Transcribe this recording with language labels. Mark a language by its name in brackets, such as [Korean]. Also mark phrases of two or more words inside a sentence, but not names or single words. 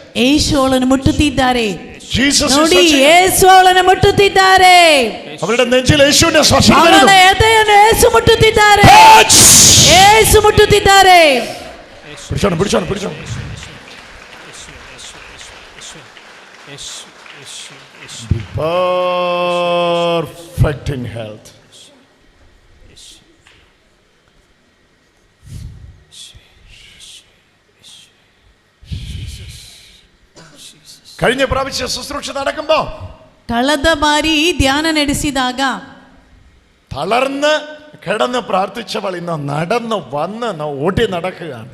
[Kannada] ಯೇಸು ಅವಳನ್ನು ಮುಟ್ಟುತ್ತಿದ್ದಾರೆ. [English] Jesus is [Kannada] ನೋಡಿ, [English] touching her. [Kannada] ಯೇಸು ಅವಳನ್ನು ಮುಟ್ಟುತ್ತಿದ್ದಾರೆ. [Malayalam] അവളുടെ നെഞ്ചിൽ യേശുവിന്റെ സ്പർശം [Kannada] ಅವಳ [Malayalam] വരുന്നു. [Kannada] ಎದೆಯನ್ನು ಯೇಸು ಮುಟ್ಟುತ್ತಿದ್ದಾರೆ. ಯೇಸು ಮುಟ್ಟುತ್ತಿದ್ದಾರೆ. [Malayalam] പിടിച്ചോണം. [English] Be perfect in health. [Malayalam] കഴിഞ്ഞ പ്രാവശ്യ ശുശ്രൂഷ നടക്കുമ്പോ [Kannada] ಕಳೆದ ಬಾರಿ ಧ್ಯಾನ ನಡೆಸಿದಾಗ [Malayalam] തളർന്ന് കിടന്ന് പ്രാർത്ഥിച്ചവൾ ഇന്ന് നടന്ന് വന്ന് ഓടി നടക്കുകയാണ്.